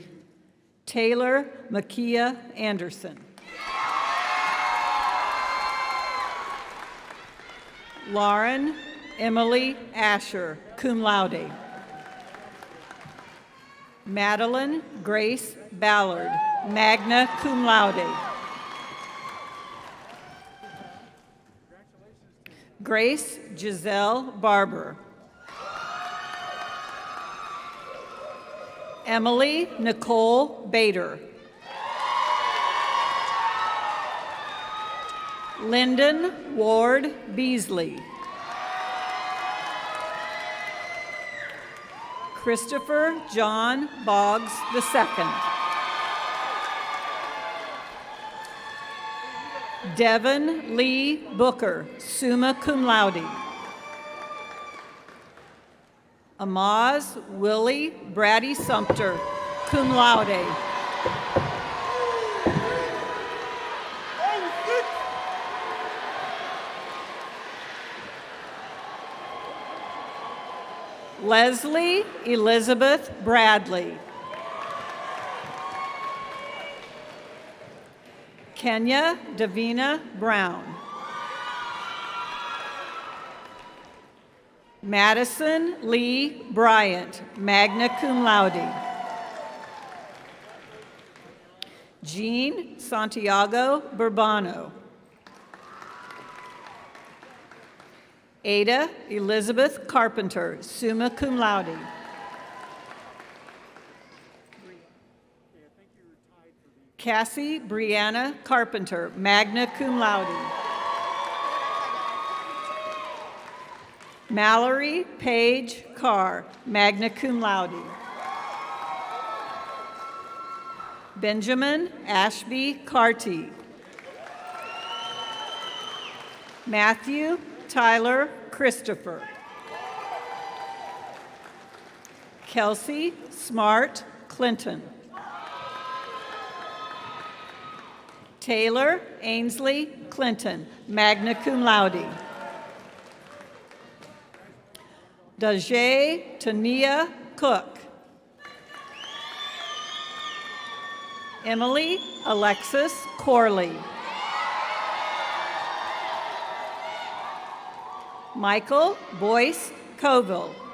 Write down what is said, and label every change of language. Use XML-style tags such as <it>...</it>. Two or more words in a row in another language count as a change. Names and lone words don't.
<en>Taylor Makia Anderson. Lauren Emily Asher,</en> <la>cum laude.</la> <en>Madeline Grace Ballard,</en> <la>magna cum laude.</la> <en>Grace Giselle Barber. Emily Nicole Bader. Lyndon Ward Beasley. Christopher John Boggs II. Devin Lee Booker,</en> <la>summa cum laude.</la> <en>Amaz Willie Brady Sumter,</en> <la>cum laude.</la> <en>Leslie Elizabeth Bradley. Kenya Davina Brown. Madison Lee Bryant,</en> <la>magna cum laude.</la> <en>Jean Santiago Burbano. Ada Elizabeth Carpenter,</en> <la>summa cum laude.</la> <en>Cassie Brianna Carpenter,</en> <la>magna cum laude.</la> <en>Mallory Page Carr,</en> <la>magna cum laude.</la> <en>Benjamin Ashby Carty. Matthew Tyler Christopher. Kelsey Smart Clinton. Taylor Ainsley Clinton,</en> <la>magna cum laude.</la> <en>Dajae Tania Cook. Emily Alexis Corley. Michael Boyce Coville.</en>